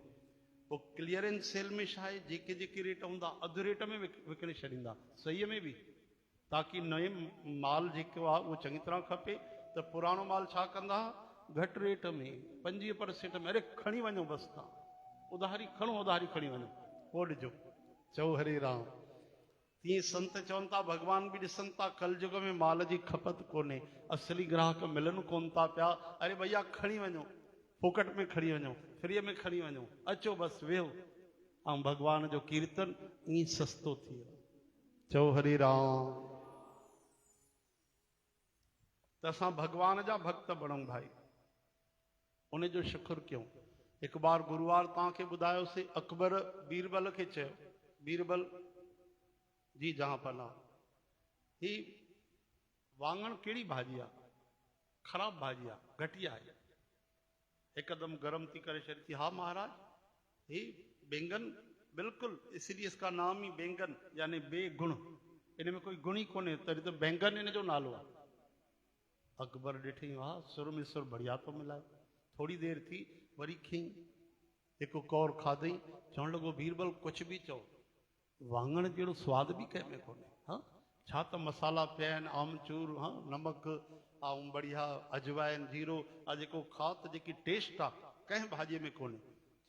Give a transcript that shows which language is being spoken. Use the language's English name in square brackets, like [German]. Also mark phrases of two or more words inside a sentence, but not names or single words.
[Sindhi] पोइ क्लीयरेंस सेल में छा आहे, जेके जेके रेट हूंदा अधु रेट में विकिणे छॾींदा, सहीअ में बि, ताकी नए माल जेको आहे उहो चङी तरह खपे। त पुराणो माल छा कंदा, घटि रेट में 25% में, अरे खणी वञो बसि, तव्हां उधारी खणो, उधारी खणी वञो, पोइ ॾिजो। चओ हरे राम। तीअं संत चवनि था, भॻवान बि ॾिसनि था कलयुग में माल जी खपत कोन्हे, असली ग्राहक मिलनि कोन था पिया। अरे भैया खणी वञो, फोकट में खणी वञो, फ्रीअ में खणी वञो, अचो बसि वेहो, ऐं भॻवान जो कीर्तन ईअं सस्तो थी वियो। चओ हरे राम। त असां भॻवान जा भक्त बणूं भाई, उन जो शुक्र कयूं। हिकु बार गुरुवार तव्हांखे ॿुधायोसीं, अकबर बीरबल खे चयो, बीरबल जी जहां पना, ही वाङण कहिड़ी भाॼी आहे? ख़राब भाॼी आहे, घटिया आहे। हिकदमि गरम थी करे छॾी थी, हा महाराज, ही बैंगन बिल्कुलु, [Hindi] इसलिए इसका नाम ही बैंगन यानी बेगुण, [Sindhi] इन में कोई गुण ही कोन्हे, तॾहिं त बैंगन इन जो नालो आहे। अकबर ॾिठई, हा सुर में सुर बढ़िया थो मिलाए। थोरी देरि थी, वरी खईं, हिकु कौर खाधई, चवणु लॻो बीरबल कुझु बि चओ, वाङण जहिड़ो सवादु बि कंहिं में कोन्हे। हा छा त मसाला पिया आहिनि, आमचूर, हा नमक ऐं बढ़िया अजवाइन जीरो, आहे जेको खाओ त जेकी टेस्ट आहे कंहिं भाॼीअ में कोन्हे।